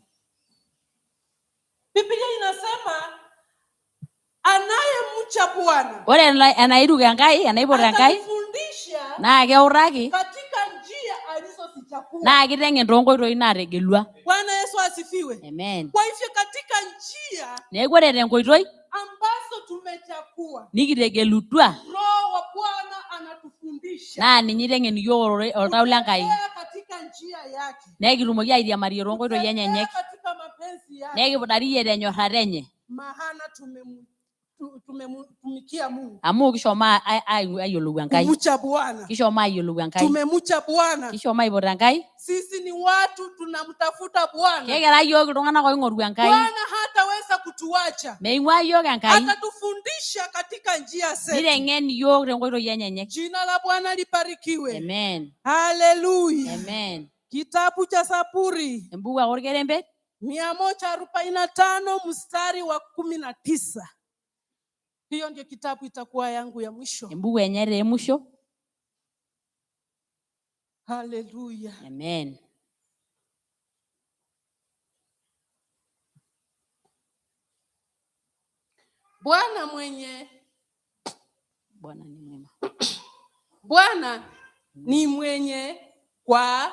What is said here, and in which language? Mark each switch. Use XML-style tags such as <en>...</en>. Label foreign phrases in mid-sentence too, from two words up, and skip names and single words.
<sw>Biblia inasema anayemcha Bwana.</sw> <mas>Ore anairuga Ngai, anaibora Ngai.</mas> <sw>Atafundisha</sw> <mas>Na keuraki</mas> <sw>katika njia alizozichagua.</sw> <mas>Na kitengen tonkoitoi naategelua.</mas> <sw>Bwana Yesu asifiwe. Amen. Kwa hivyo katika njia</sw> <mas>Neeku ore tenkoitoi</mas> <sw>ambazo tumechagua</sw> <mas>nikitegelutua,</mas> <sw>Roho wa Bwana anatufundisha.</sw> <mas>Na ninye itengen iyiok oltau lenkai.</mas> <sw>Katika njia yake.</sw> <mas>Nekitumoki airiamarie tonkoitoi enyenyek.</mas> <sw>Katika mapenzi yake.</sw> <mas>Nekiputariyie tenyorrata enye.</mas> <sw>Maana tumemutumikia Mungu.</sw> <mas>Amu kishomo ayiolou Enkai.</mas> <sw>Kumcha Bwana.</sw> <mas>Kishomo ayiolou Enkai.</mas> <sw>Tumemucha Bwana.</sw> <mas>Kishomo aipot Enkai.</mas> <sw>Sisi ni watu tunamtafuta Bwana.</sw> <mas>Kekira iyiok iltung'anak oing'oru Enkai.</mas> <sw>Bwana hataweza kutuacha.</sw> <mas>Meing'ua iyiok Enkai.</mas> <sw>Atatufundisha katika njia zetu.</sw> <mas>Niteng'en iyiok tenkoitoi enyenyek.</mas> <sw>Jina la Bwana libarikiwe. Amen. Haleluya. Amen. Kitabu cha Zaburi.</sw> <mas>Embuku orkerembet</mas> <sw>145 mstari wa 19. Hiyo ndio kitabu itakuwa yangu ya mwisho.</sw> <mas>Embuku enye</mas> <sw>ya mwisho. Haleluya. Amen. Bwana ni mwenye kwa</sw>